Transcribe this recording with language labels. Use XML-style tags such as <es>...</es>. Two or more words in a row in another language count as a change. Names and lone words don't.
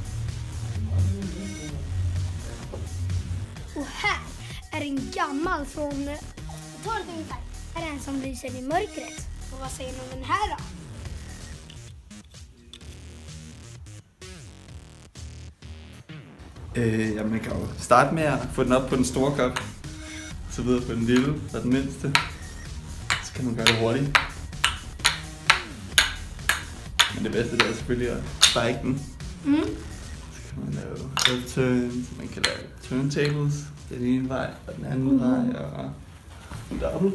<sv>Och här är en gammal från 12 ungefär. Här är en som lyser i mörkret. Och vad säger ni om den här då?</sv> <da>Ja, man kan jo starte med at få den op på den store kop, så videre på den lille og den mindste. Så kan man gøre det hurtigt. Men det bedste det er selvfølgelig at spike den. Så kan man lave upturns, man kan lave turntables, den ene vej og den anden vej og en double.</da>